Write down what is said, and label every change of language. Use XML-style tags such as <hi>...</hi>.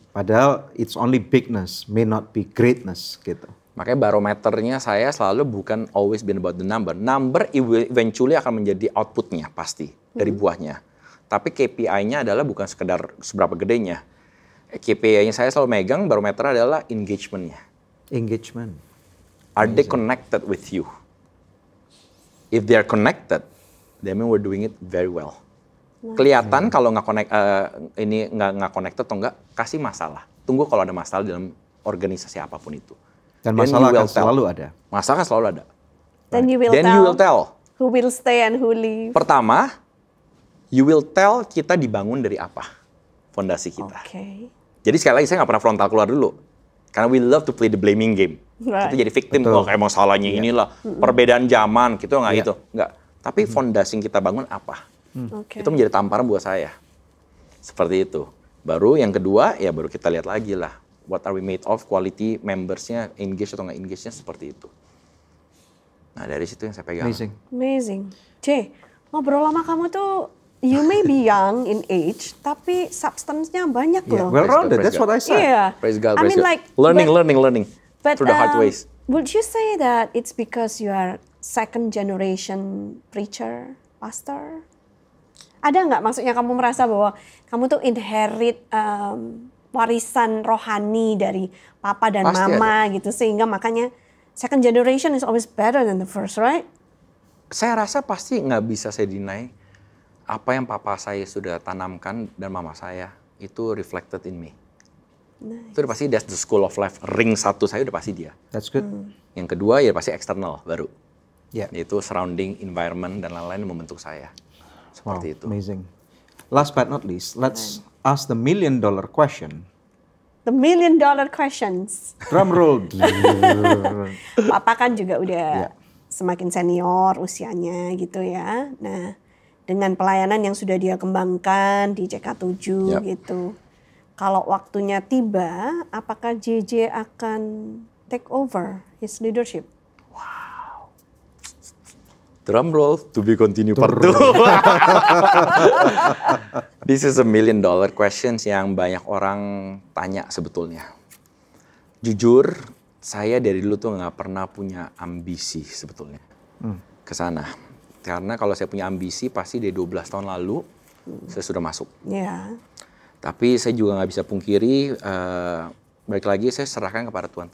<en>Padahal it's only bigness, may not be greatness gitu.</en> <id>Makanya barometernya saya selalu bukan</id> <en>always been about the number. Number eventually</en> <id>akan menjadi outputnya pasti dari buahnya. Tapi KPI-nya adalah bukan sekedar seberapa gedenya. KPI-nya saya selalu megang, barometer adalah engagement-nya.</id> <en>Engagement. Are they connected with you? If they are connected, that means we're doing it very well.</en> <id>Kelihatan kalau nggak nggak connected atau nggak, kasih masalah. Tunggu kalau ada masalah dalam organisasi apapun itu. Dan masalah akan selalu ada. Masalah kan selalu ada.</id> <en>Then you will tell. Who will stay and who leave.</en> <id>Pertama,</id> <en>you will tell</en> <id>kita dibangun dari apa? Fondasi kita.</id> <en>Okay.</en> <id>Jadi sekali lagi saya nggak pernah frontal keluar dulu.</id> <en>Karena we love to play the blaming game. Right.</en> <id>Kita jadi victim, oh kayak masalahnya inilah, perbedaan zaman, gitu nggak itu. Nggak. Tapi fondasi yang kita bangun apa?</id> <en>Okay.</en> <id>Itu menjadi tamparan buat saya. Seperti itu. Baru yang kedua, ya baru kita lihat lagi lah.</id> <en>What are we made of,</en> <id>quality membersnya, engage atau nggak engage-nya seperti itu. Nah dari situ yang saya pegang. Amazing. C, ngobrol sama kamu tuh,</id> <en>you may be young in age,</en> <id>tapi substance-nya banyak loh.</id> <en>Well-rounded, that's what I said. Yeah. Praise God, I praise mean, God. like, Learning but, through the hard ways. Would you say that it's because you are second generation preacher, pastor?</en> <id>Ada nggak maksudnya kamu merasa bahwa kamu tuh inherit warisan rohani dari papa dan Pasti mama gitu, sehingga makanya</id> <en>second generation is always better than the first, right?</en> <id>Saya rasa pasti nggak bisa saya deny apa yang papa saya sudah tanamkan dan mama saya itu</id> <en>reflected in me. Nice.</en> <id>Itu udah pasti</id> <en>that's the school of life.</en> <id>Ring satu saya udah pasti dia.</id> <en>That's good.</en> <id>Yang kedua ya pasti eksternal baru.</id> <en>Yeah.</en> <id>Yaitu surrounding environment dan lain-lain yang membentuk saya. Seperti itu.</id> <en>Amazing. Last but not least, let's ask the $1 million question. The $1 million questions. Drum roll.</en> <id>Papa kan juga udah semakin senior usianya gitu ya. Nah, dengan pelayanan yang sudah dia kembangkan di CK7 gitu. Kalau waktunya tiba, apakah JJ akan</id> <en>take over his leadership? Drum roll, to be continue part 2. This is $1 million questions</en> <id>yang banyak orang tanya sebetulnya. Jujur, saya dari dulu tuh nggak pernah punya ambisi sebetulnya ke sana. Karena kalau saya punya ambisi, pasti dari 12 tahun lalu saya sudah masuk.</id> <en>Yeah.</en> <id>Tapi saya juga nggak bisa pungkiri, balik lagi saya serahkan kepada Tuhan.</id>